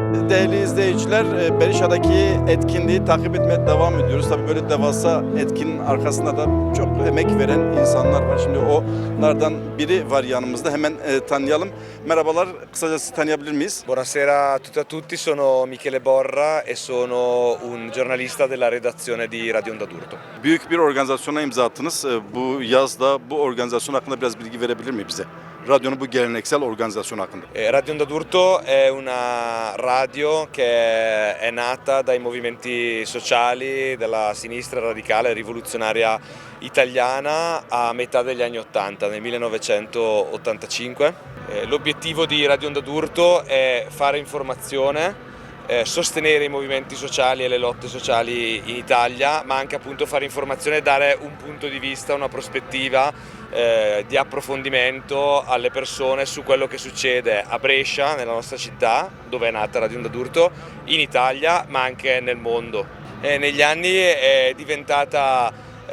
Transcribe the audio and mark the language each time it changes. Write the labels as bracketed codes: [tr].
[tr] Değerli izleyiciler, Berisha'daki etkinliği takip etmeye devam ediyoruz. Tabii böyle devasa etkinin arkasında da çok emek veren insanlar var. Şimdi onlardan biri var yanımızda. Hemen tanıyalım. Merhabalar, kısaca sizi tanıyabilir miyiz? [it] Buonasera a tutti, sono Michele Borra e sono un giornalista della redazione di Radio Onda d'Urto. [tr] Büyük bir organizasyona imza attınız. Bu yazda bu organizasyon hakkında biraz bilgi verebilir mi bize? Radyonun bu geleneksel organizasyon hakkında. [it] Radio Onda d'Urto è una radio che è nata dai movimenti sociali della sinistra radicale rivoluzionaria italiana a metà degli anni 80, nel 1985. L'obiettivo di Radio Onda d'Urto è fare informazione, sostenere i movimenti sociali e le lotte sociali in Italia, ma anche appunto fare informazione e dare un punto di vista, una prospettiva di approfondimento alle persone su quello che succede a Brescia, nella nostra città, dove è nata Radio Onda d'Urto, in Italia, ma anche nel mondo. Negli anni è diventata